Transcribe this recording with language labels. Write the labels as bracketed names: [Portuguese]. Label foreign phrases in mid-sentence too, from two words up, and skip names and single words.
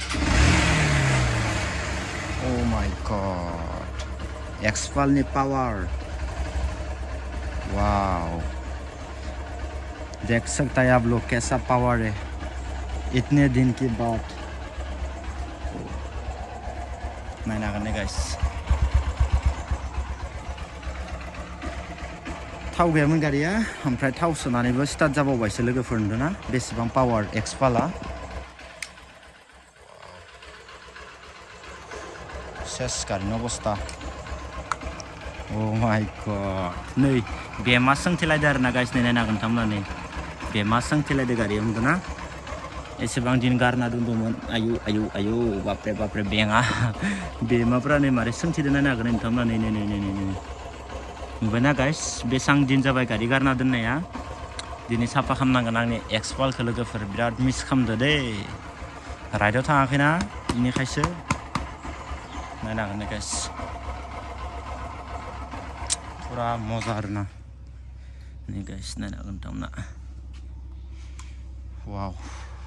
[English] Oh my god [Hindi] Xpulse पावर वाओ देख सकता है आप लोग कैसा पावर है इतने दिन के बाद [Bodo] नायनो हागोन ने गाइस थाव गैयामोन गारिया ओमफ्राय थाव सोनानैबो स्टार्ट जाबावबायसो लोगोफोर नुदोंना बेसेबां पावार एक्सपाला सेस गारिनि अबस्था [English] Oh my god [Bodo] नै बेमा सोंथेलायदो आरोना गाइस नायनो हागोन नोंथांमोना नै बेमा सोंथेलायदो गारियाव नुदोंना एसेबां दिन गारना दोनदोंमोन आयु आयु आयु बापरे बापरे बेमाफ्रा नै मारै सोंथेदो नायनो हागोन नोंथांमोना नै नुबायना गाइस बेसेबां दिन जाबाय गारि गारना दोननाया दिनै साफा खालामनांगोन आंनि एक्सपालखौ लोगोफोर बिराद मिस खालामदो दै राइडआव थाङाखैना बेनिखायसो नायनो हागोन ने गाइस [Hindi] पुरा मजा [Bodo] आरोना नै गाइस नायनो हागोन नोंथांमोना वाव